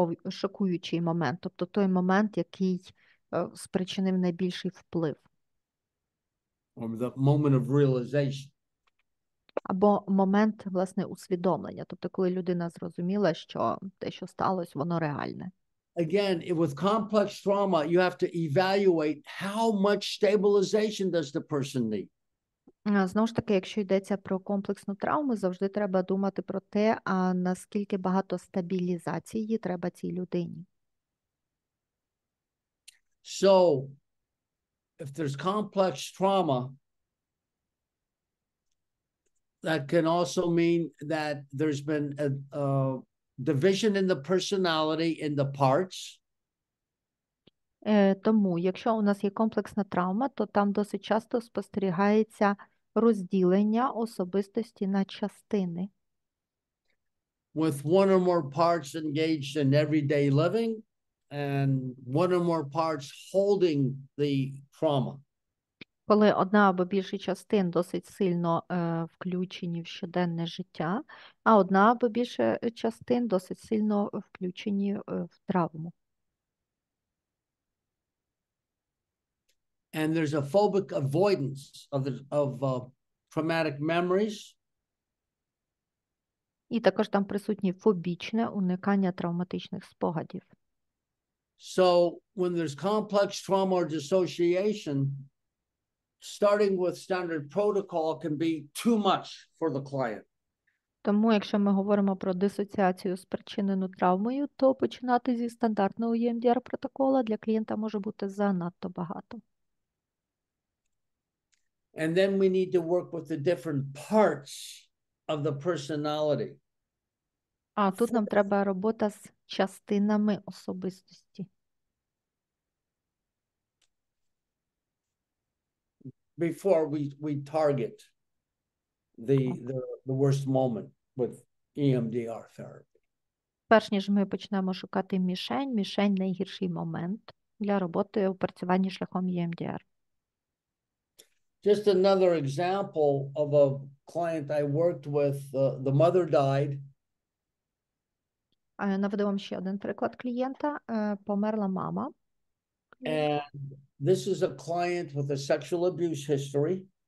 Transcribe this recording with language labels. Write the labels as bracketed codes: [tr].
[uk] Шокуючий момент, тобто той момент, який спричинив найбільший вплив. [en] Or the moment of realization. [uk] або момент, власне, усвідомлення. Тобто, коли людина зрозуміла, що те, що сталося, воно реальне. [en] Again, with complex trauma, you have to evaluate how much stabilization does the person need. [uk] Знову ж таки, якщо йдеться про комплексну травму, завжди треба думати про те, а наскільки багато стабілізації треба цій людині. [en] So if there's complex trauma, that can also mean that there's been a division in the personality in the parts. [uk] Тому, якщо у нас є комплексна травма, то там досить часто спостерігається розділення особистості на частини. [en] With one or more parts engaged in everyday living and one or more parts holding the trauma. [uk] Коли одна або більше частин досить сильно включені в щоденне життя, а одна або більше частин досить сильно включені в травму. [en] And there's a phobic avoidance of traumatic memories. [uk] І також там присутнє фобічне уникання травматичних спогадів. [en] So when there's complex trauma or dissociation, starting with standard protocol can be too much for the client. [uk] Тому, якщо ми говоримо про дисоціацію, спричинену травмою, то починати зі стандартного EMDR протокола для клієнта може бути занадто багато. [en] And then we need to work with the different parts of the personality. [uk] А тут нам треба робота з частинами особистості. [en] Before we target the worst moment with EMDR therapy. [uk] Перш ніж ми почнемо шукати мішень – найгірший момент для роботи у опрацюванні шляхом EMDR. [en] Just another example of a client I worked with, the mother died. [uk] Наведу вам ще один приклад клієнта. Померла мама. [en] And this is a client with a sexual abuse history.